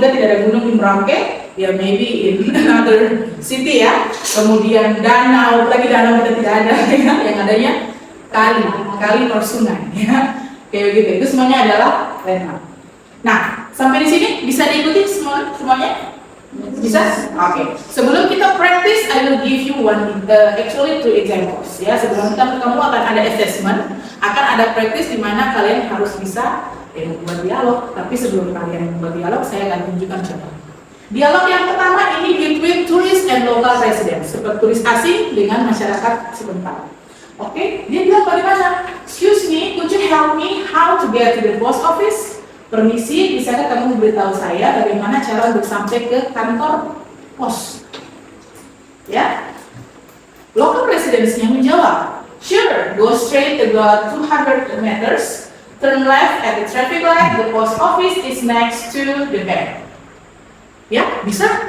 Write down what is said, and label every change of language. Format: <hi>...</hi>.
<id>Kita tidak ada gunung di Merauke, ya</id> <en>maybe in another city</en> <id>ya. Kemudian danau, lagi danau kita tidak ada ya. Yang adanya kali atau sungai ya. Kayak begitu. Itu semuanya adalah landmark. Nah, sampai di sini bisa diikuti semuanya? Bisa? Oke. Sebelum kita practice,</id> <en>I will give you actually two examples.</en> <id>Ya, sebelum kamu akan ada assessment, akan ada practice di mana kalian harus bisa membuat dialog. Tapi sebelum kalian membuat dialog, saya akan tunjukkan contoh. Dialog yang pertama ini</id> <en>between tourist and local residents,</en> <id>seperti turis asing dengan masyarakat setempat. Oke, dia bilang bagaimana?</id> <en>Excuse me, could you help me how to get to the post office?</en> <id>Permisi, bisakah kamu memberitahu saya bagaimana cara untuk sampai ke kantor pos? Ya, local residents-nya menjawab,</id> <en>sure, go straight about 200 meters, turn left at the traffic light, the post office is next to the bank.</en> <id>Ya, bisa.</id>